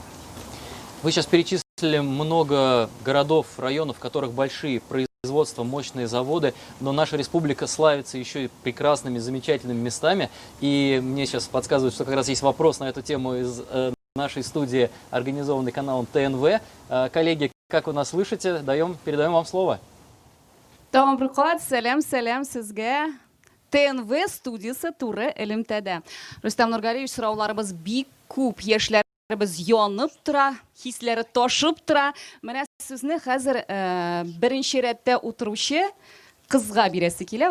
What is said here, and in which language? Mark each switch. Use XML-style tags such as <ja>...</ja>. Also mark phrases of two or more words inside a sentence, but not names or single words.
<ru>Вы сейчас перечислили много городов, районов, в которых большие производства, мощные заводы, но наша республика славится еще и прекрасными, замечательными местами. И мне сейчас подсказывают, что как раз есть вопрос на эту тему из нашей студии, организованной каналом ТНВ. Коллеги, как вы нас слышите, передаем вам слово. Добрый день,</ru> <tt>сәлем сезгә. ТНВ студиясы туры элемтәдә. Рустам Нургалиевич, сорауларыбыз бик күп, яшьләребез янып тора, хисләре ташып тора. Менә сезне хәзер беренче рәттә утыручы кызга бирәсе килә.</tt>